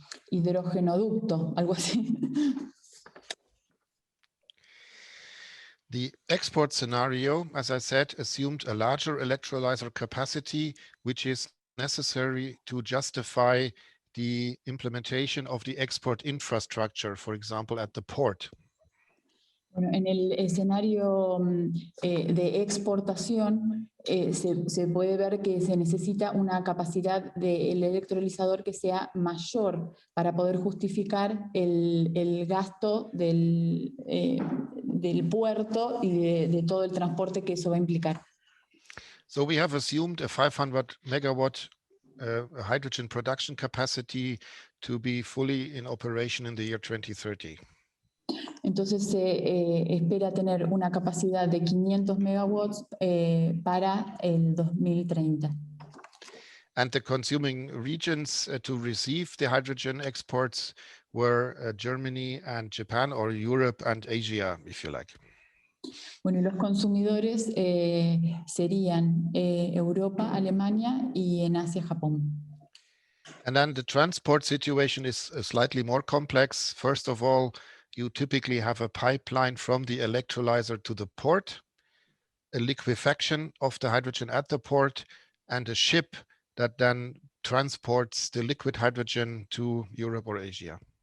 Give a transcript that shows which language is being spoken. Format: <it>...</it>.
<es>hidrogenoducto, algo así.</es> <en>The export scenario, as I said, assumed a larger electrolyzer capacity, which is necessary to justify the implementation of the export infrastructure, for example, at the port.</en> <es>Bueno, en el escenario de exportación se puede ver que se necesita una capacidad del electrolizador que sea mayor para poder justificar el gasto del puerto y de todo el transporte que eso va a implicar.</es> <en>So we have assumed a 500 megawatt hydrogen production capacity to be fully in operation in the year 2030.</en> <es>Entonces se espera tener una capacidad de 500 megawatts para el 2030.</es> <en>And the consuming regions to receive the hydrogen exports were Germany and Japan, or Europe and Asia, if you like.</en> <es>Bueno, y los consumidores serían Europa, Alemania y en Asia, Japón.</es> <en>And then the transport situation is slightly more complex. First of all, you typically have a pipeline from the electrolyzer to the port, a liquefaction of the hydrogen at the port, and a ship that then transports the liquid hydrogen to Europe or Asia.</en>